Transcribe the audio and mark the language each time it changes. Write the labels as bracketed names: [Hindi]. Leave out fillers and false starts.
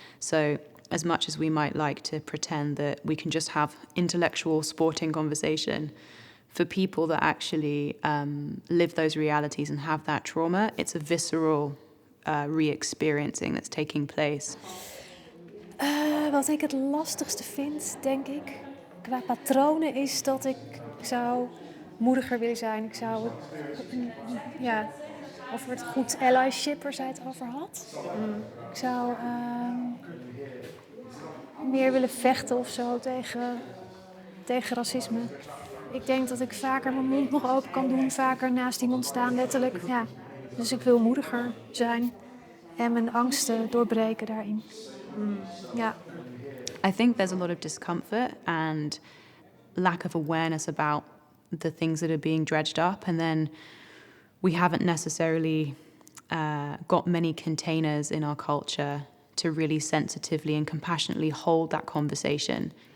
[English] So as much as we might like to pretend that we can just have intellectual, sporting conversation, for people that actually live those realities and have that trauma, it's a visceral re-experiencing that's taking place. [Dutch] Wat ik het lastigste vind, denk ik, qua patronen, is dat ik zou moediger willen zijn. Ik zou, over het goed allyship waar zij het over had. Ik zou meer willen vechten of zo tegen racisme. Ik denk dat ik vaker mijn mond nog open kan doen, vaker naast iemand staan, letterlijk. Ja. Dus ik wil moediger zijn en mijn angsten doorbreken daarin. Ja. [English] I think there's a lot of discomfort and lack of awareness about the things that are being dredged up, and then we haven't necessarily got many containers in our culture to really sensitively and compassionately hold that conversation.